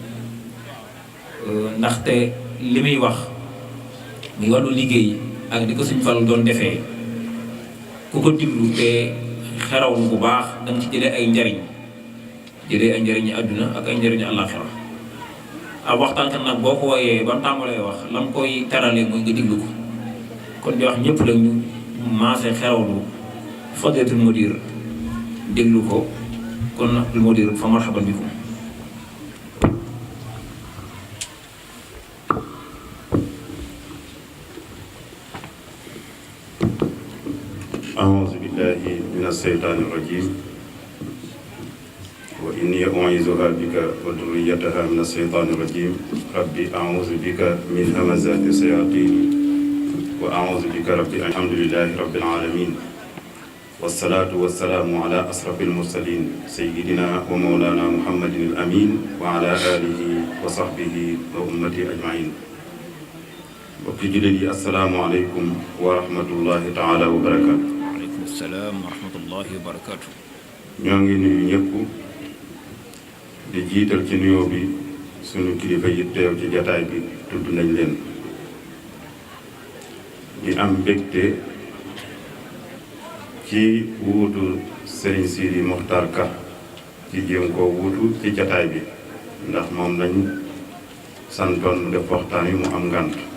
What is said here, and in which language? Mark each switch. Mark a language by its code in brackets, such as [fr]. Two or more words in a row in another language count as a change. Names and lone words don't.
[wo] ndaxte li muy wax muy wàllu liggéey ak di ko Sëñ Fallu doon defee ku ko déglu te xerawlu bu baax danga ci jëlee ay njariñu àdduna ak ay njariñu àllaaxira ab waxtaankat nag boo ko wooyee ba mu tàmbalee wax la mu koy teralee mooy nga déglu ko kon di wax ñëpp la ñu maase xerawlu [ar] فضيلة المدير [wo] déglu ko kon Abdul Mudir [ar] فمرحبا بكم. أعوذ بالله من الشيطان الرجيم وإني أعيذها بك وذريتها من الشيطان الرجيم ربي أعوذ بك من همزات الشياطين وأعوذ بك ربي الحمد لله رب العالمين والصلاة والسلام على أشرف المرسلين سيدنا ومولانا محمد الأمين وعلى آله وصحبه وأمته أجمعين [wo] mbokki jullit yi [ar] السلام عليكم ورحمة الله تعالى وبركاته. وعليكم السلام ورحمة الله وبركاته. [wo] ñoo ngi nuyu ñëpp di jiital ci nuyoo bi sunu kilifa yi teew ci jataay bi tudd nañ leen di am mbégte ci wuutu Serigne Sidi Mokhtar Ka ci jéem koo wuutu ci jataay bi ndax moom lañ santoon mu def waxtaan yi mu am ngànt